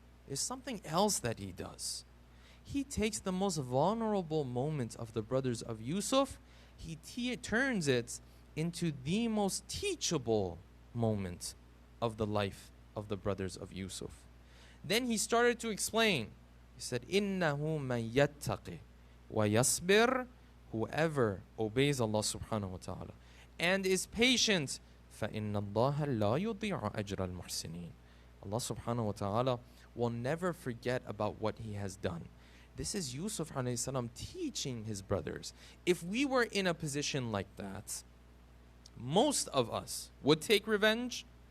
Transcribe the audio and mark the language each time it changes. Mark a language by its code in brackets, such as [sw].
[en] There's something else that he does. He takes the most vulnerable moment of the brothers of Yusuf, he turns it into the most teachable moment of the life of the brothers of Yusuf. Then he started to explain. He said, [ar] إِنَّهُ مَن يَتَّقِ وَيَصْبِرْ. [en] Whoever obeys Allah subhanahu wa ta'ala and is patient, [ar] فَإِنَّ اللَّهَ لَا يُضِيعُ أَجْرَ الْمُحْسِنِينَ. [en] Allah subhanahu wa ta'ala will never forget about what he has done. This is Yusuf alayhi salam teaching his brothers. If we were in a position like that, most of us would take revenge.